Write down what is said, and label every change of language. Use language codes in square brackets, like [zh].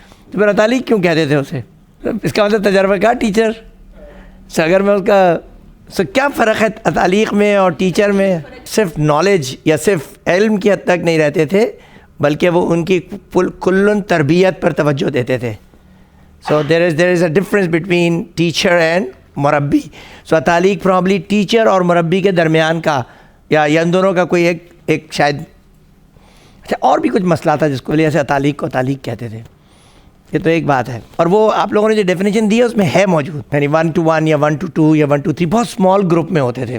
[ur] تو پھر اتالیق کیوں کہتے تھے اسے؟ اس کا مطلب تجربہ کار ٹیچر. اگر میں اس کا کیا فرق ہے اتالیق میں اور ٹیچر میں؟ صرف نالج یا صرف علم کی حد تک نہیں رہتے تھے, بلکہ وہ ان کی کلن تربیت پر توجہ دیتے تھے. [en] So there is a difference between teacher and مربی. [ur] So اتالیق probably teacher اور مربی کے درمیان کا, یا ان دونوں کا کوئی ایک شاید اور بھی کچھ مسئلہ تھا جس کو وجہ سے اتالیق کو اتالیق کہتے تھے. یہ تو ایک بات ہے. اور وہ آپ لوگوں نے جو ڈیفینیشن دی ہے اس میں ہے موجود, یعنی 1 to 1 یا 1 to 2 یا 1 to 3 بہت اسمال گروپ میں ہوتے تھے.